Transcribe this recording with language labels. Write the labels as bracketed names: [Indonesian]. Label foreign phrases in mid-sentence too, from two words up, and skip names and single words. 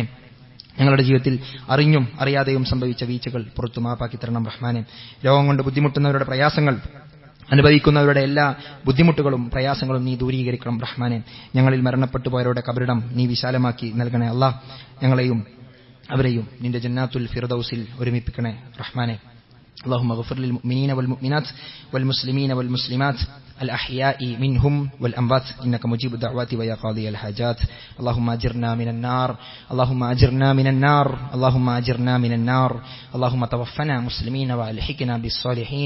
[Malayalam] ഞങ്ങളുടെ ജീവിതത്തിൽ അറിഞ്ഞും അറിയാതെയും സംഭവിച്ച വീഴ്ചകൾ പുറത്തു മാപ്പാക്കി തരണം റഹ്മാനെ. രോഗം കൊണ്ട് ബുദ്ധിമുട്ടുന്നവരുടെ പ്രയാസങ്ങൾ അനുഭവിക്കുന്നവരുടെ എല്ലാ ബുദ്ധിമുട്ടുകളും പ്രയാസങ്ങളും നീ ദൂരീകരിക്കണം റഹ്മാനെ. ഞങ്ങളിൽ മരണപ്പെട്ടു പോയവരുടെ ഖബറിടം നീ വിശാലമാക്കി നൽകണേ അല്ലാഹ്. ഞങ്ങളെയും അവരെയും നിന്റെ ജന്നാത്തുൽ ഫിർദൗസിൽ ഒരുമിപ്പിക്കണേ റഹ്മാനെ. [Arabic] اللهم اغفر للمؤمنين والمؤمنات والمسلمين والمسلمات الأحياء منهم والأموات إنك مجيب الدعوات ويا قاضي الحاجات. اللهم أجرنا من النار، اللهم أجرنا من النار، اللهم أجرنا من النار. اللهم توفنا مسلمين وألحقنا بالصالحين.